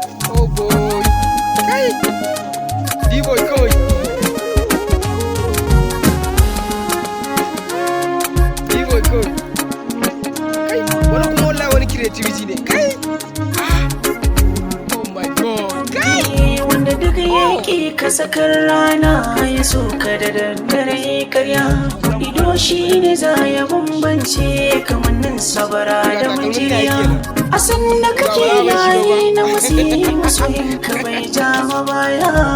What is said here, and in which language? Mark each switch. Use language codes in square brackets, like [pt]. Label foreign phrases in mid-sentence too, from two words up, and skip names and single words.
[en] Oh boy. [ha] Kai. D-Boy Koi. D-Boy Koi. Kai. Wani kuma wallahi wani creativity ne. Kai. [en] Ah. Oh my God. [ha] Kai. Eh, wanda duk ya ƙi ka sakar rana ya so ka da daddare karya. Ido shi ne za ya bambance kamannin sabara da mujiya. A san da kake yayi na musi masoyin ka bai ja ma baya.